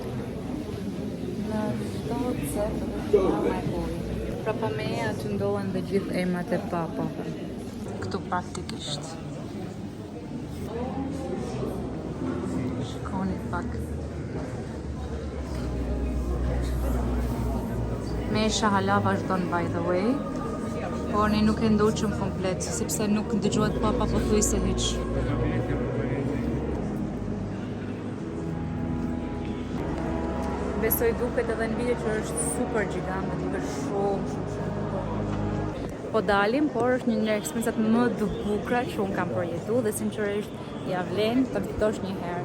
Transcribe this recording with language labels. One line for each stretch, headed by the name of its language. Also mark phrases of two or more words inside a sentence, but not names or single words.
Albanian: Në çdo cep është më e bukur. Prapa me aty ndodhen dhe gjithë emrat e papave. Këtu praktikisht. Shikoni pak. Mesha hala vazhdon
English: by the way.
Albanian: Por ne nuk e ndoqëm komplet, sepse nuk dëgjohet pa pothuajse hiç. Besoj duket edhe në video që është super gjigant, duket shumë. Po dalim, por është një nga eksperiencat më të bukura që unë kam përjetu dhe sinqerisht ja vlen të vitosh një herë.